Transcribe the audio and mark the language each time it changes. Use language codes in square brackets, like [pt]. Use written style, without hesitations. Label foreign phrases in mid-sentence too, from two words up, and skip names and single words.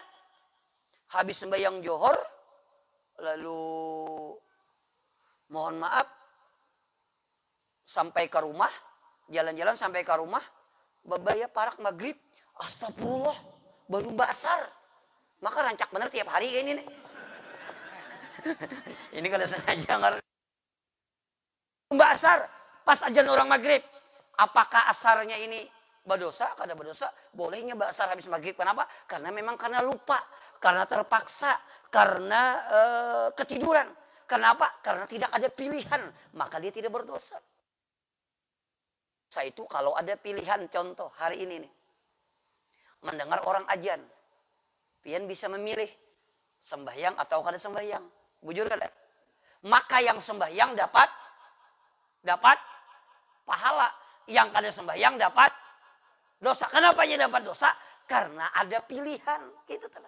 [bjn] Habis sembahyang johor lalu mohon maaf sampai ke rumah, jalan-jalan sampai ke rumah, babaya parak maghrib, astagfirullah, baru basar. Maka rancak bener tiap hari kayak ini nih. Ini kada sengaja nggak. Basar pas ajan orang maghrib. [id] Apakah asarnya ini berdosa? [bjn] Kada berdosa. Bolehnya basar habis maghrib. Kenapa? [id] Karena memang karena lupa, karena terpaksa, karena ketiduran. Kenapa? Karena tidak ada pilihan, maka dia tidak berdosa. Saya itu kalau ada pilihan, contoh hari ini nih, mendengar orang ajan, [bjn] pian bisa memilih sembahyang atau kada sembahyang. Bujur kada? [id] Maka yang sembahyang dapat pahala, yang kada sembahyang dapat dosa. Kenapa dia dapat dosa? Karena ada pilihan. Gitu telah.